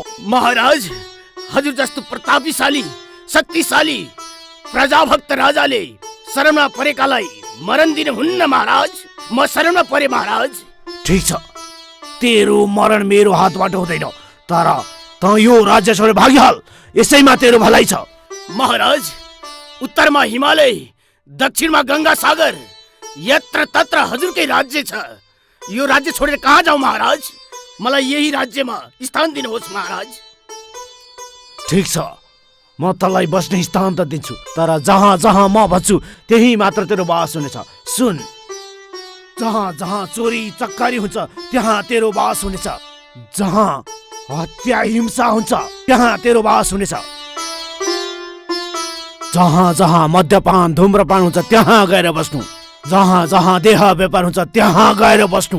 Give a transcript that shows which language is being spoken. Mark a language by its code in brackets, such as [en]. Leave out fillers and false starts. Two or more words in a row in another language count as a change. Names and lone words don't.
[ne] महाराज, हजुर जस्तो प्रतापशाली शक्तिशाली प्रजाभक्त राजाले शरणमा परेकालाई मरण दिनुहुन्न महाराज। म शरणमा परे महाराज। ठिक छ, तेरो मरण मेरो हातबाट हुँदैन, तर त यो राज्य छोडेर भागिहाल, यसैमा तेरो भलाइ छ। महाराज, उत्तरमा हिमालय, दक्षिणमा गंगा सागर, यत्र तत्र हजुरकै राज्य छ। यो राज्य छोडेर कहाँ जाऊ महाराज? मलाई यही राज्यमा स्थान दिनुहोस् महाराज। ठिक छ, म तँलाई बस्ने स्थान त दिन्छु, तर जहाँ जहाँ म भन्छु त्यही मात्र तेरो बास हुनेछ। सुन, जहाँ जहाँ चोरी चक्कारी हुन्छ त्यहाँ तेरो बास हुनेछ, जहाँ हत्या हिंसा हुन्छ त्यहाँ तेरो बास हुनेछ, जहाँ जहाँ मद्यपान धुम्रपान हुन्छ त्यहाँ गएर बस्नु, जहाँ जहाँ देह व्यापार हुन्छ त्यहाँ गएर बस्नु।